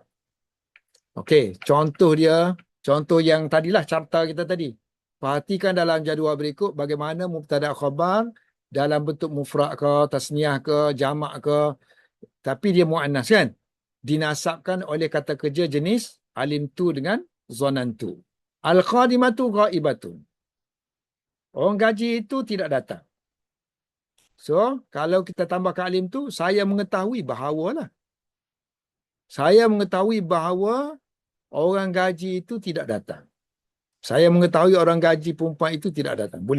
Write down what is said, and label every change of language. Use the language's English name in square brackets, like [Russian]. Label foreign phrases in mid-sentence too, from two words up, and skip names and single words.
[Malay] Okey, contoh yang tadilah carta kita tadi. Perhatikan dalam jadual berikut bagaimana mubtada' khabar dalam bentuk mufrad ke, tasniah ke, jamak ke, tapi dia muannas kan? Dinasabkan oleh kata kerja jenis alimtu dengan zonantu. [Arabic] القادمة غائبة. [Malay] Orang gaji itu tidak datang. So, kalau kita tambahkan alim tu, saya mengetahui bahawa lah. Saya mengetahui bahawa orang gaji itu tidak datang. Saya mengetahui orang gaji perempuan itu tidak datang.